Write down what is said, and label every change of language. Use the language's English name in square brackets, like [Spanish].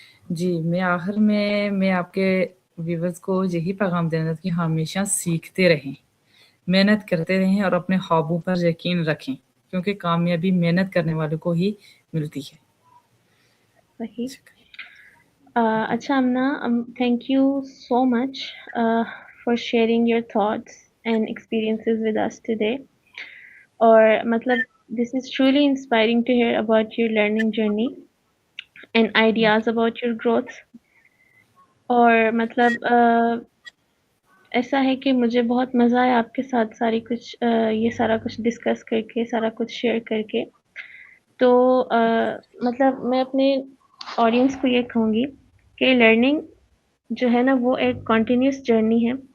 [Urdu] جی، میں آخر میں آپ کے ویورز کو یہی پیغام دینا چاہتی ہوں کہ ہمیشہ سیکھتے رہیں، محنت کرتے رہیں اور اپنے خوابوں پر یقین رکھیں، کیونکہ کامیابی محنت کرنے والوں کو ہی ملتی ہے. صحیح. اچھا Amna, [English] thank you so much for sharing your thoughts and experiences with us today. [Urdu] اور مطلب [English] this is truly inspiring to hear about your learning journey and ideas about your growth. [Urdu] اور مطلب ایسا ہے کہ مجھے بہت مزہ آیا آپ کے ساتھ یہ سارا کچھ ڈسکس کر کے، سارا کچھ شیئر کر کے. تو مطلب میں اپنے آڈینس کو یہ کہوں گی کہ لرننگ جو ہے نا وہ ایک کنٹینیوس جرنی ہے.